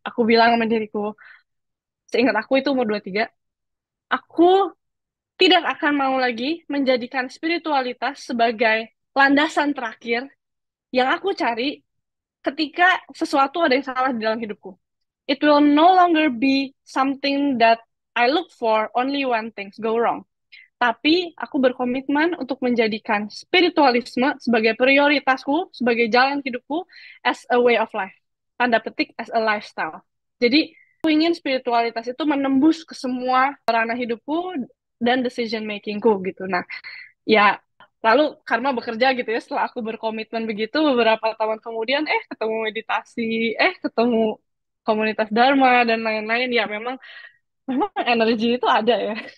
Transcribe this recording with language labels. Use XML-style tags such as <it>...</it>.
<id>Aku bilang sama diriku, seingat aku itu umur 23, aku tidak akan mau lagi menjadikan spiritualitas sebagai landasan terakhir yang aku cari ketika sesuatu ada yang salah di dalam hidupku.</id> <en>It will no longer be something that I look for only when things go wrong.</en> <id>Tapi aku berkomitmen untuk menjadikan spiritualisme sebagai prioritasku, sebagai jalan hidupku,</id> <en>as a way of life.</en> <id>Tanda petik,</id> <en>as a lifestyle.</en> <id>Jadi, aku ingin spiritualitas itu menembus ke semua ranah hidupku dan decision makingku gitu. Nah, ya lalu karena bekerja gitu ya, setelah aku berkomitmen begitu, beberapa tahun kemudian, ketemu meditasi, ketemu komunitas Dharma dan lain-lain, ya memang energi itu ada ya.</id>